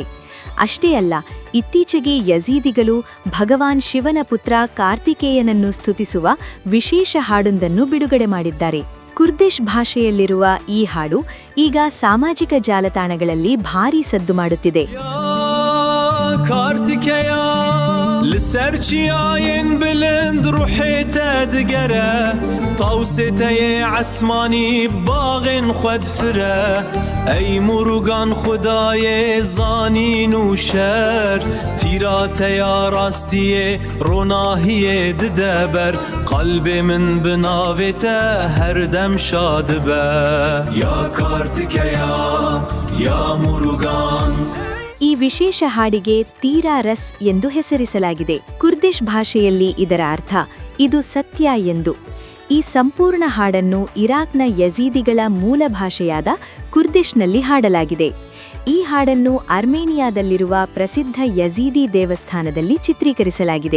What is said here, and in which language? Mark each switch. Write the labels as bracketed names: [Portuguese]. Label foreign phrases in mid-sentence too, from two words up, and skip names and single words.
[Kannada] ಅಷ್ಟೇ ಅಲ್ಲ, ಇತ್ತೀಚೆಗೆ ಯಜೀದಿಗಳು ಭಗವಾನ್ ಶಿವನ ಪುತ್ರ ಕಾರ್ತಿಕೇಯನನ್ನು ಸ್ತುತಿಸುವ ವಿಶೇಷ ಹಾಡೊಂದನ್ನು ಬಿಡುಗಡೆ ಮಾಡಿದ್ದಾರೆ. ಕುರ್ದಿಶ್ ಭಾಷೆಯಲ್ಲಿರುವ ಈ ಹಾಡು ಈಗ ಸಾಮಾಜಿಕ ಜಾಲತಾಣಗಳಲ್ಲಿ ಭಾರೀ ಸದ್ದು ಮಾಡುತ್ತಿದೆ. [Kurdish] لسرچياين بلند روحيته دقره طوسته عسماني باغن خد فره اي مرغان خداي زانين وشر تيراته يا راستي روناهي ددبر قلبي من بناوته هر دم شادبه يا كارتكيا يا مرغان. [Kannada] ಈ ವಿಶೇಷ ಹಾಡಿಗೆ ತೀರಾ ರಸ್ ಎಂದು ಹೆಸರಿಸಲಾಗಿದೆ. ಕುರ್ದಿಶ್ ಭಾಷೆಯಲ್ಲಿ ಇದರ ಅರ್ಥ ಇದು ಸತ್ಯ ಎಂದು. ಈ ಸಂಪೂರ್ಣ ಹಾಡನ್ನು ಇರಾಕ್ನ ಯಜೀದಿಗಳ ಮೂಲ ಭಾಷೆಯಾದ ಕುರ್ದಿಶ್ನಲ್ಲಿ ಹಾಡಲಾಗಿದೆ. ಈ ಹಾಡನ್ನು ಅರ್ಮೇನಿಯಾದಲ್ಲಿರುವ ಪ್ರಸಿದ್ಧ ಯಜೀದಿ ದೇವಸ್ಥಾನದಲ್ಲಿ ಚಿತ್ರೀಕರಿಸಲಾಗಿದೆ.